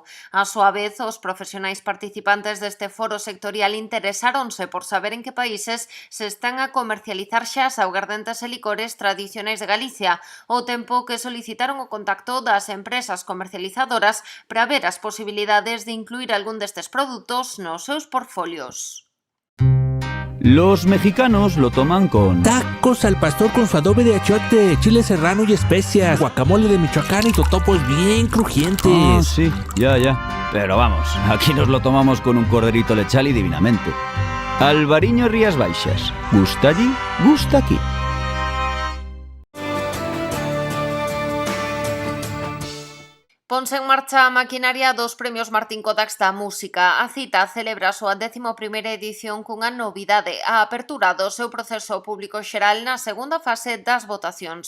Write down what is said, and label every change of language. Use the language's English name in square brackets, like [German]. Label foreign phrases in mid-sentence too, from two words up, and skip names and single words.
[Galician] A súa vez, os profesionais participantes deste foro sectorial interesáronse por saber en que países se están a comercializar xa as augardentes e licores tradicionais de Galicia, ao tempo que solicitaron o contacto das empresas comercializadoras para ver as posibilidades de incluir algún destes produtos nos seus portfolios. [Spanish] Los mexicanos lo toman con... Tacos al pastor con su adobe de achiote, chile serrano y especias, guacamole de Michoacán y totopos bien crujientes. Ah, sí, ya. Pero vamos, aquí nos lo tomamos con un corderito lechal y divinamente. Alvariño Rías Baixas. Gusta allí, gusta aquí. [Galician] Ponse en marcha a maquinaria dos premios Martín Codax da Música. A cita celebra a súa 11ª edición cunha novidade, a apertura do seu proceso público xeral na segunda fase das votacións.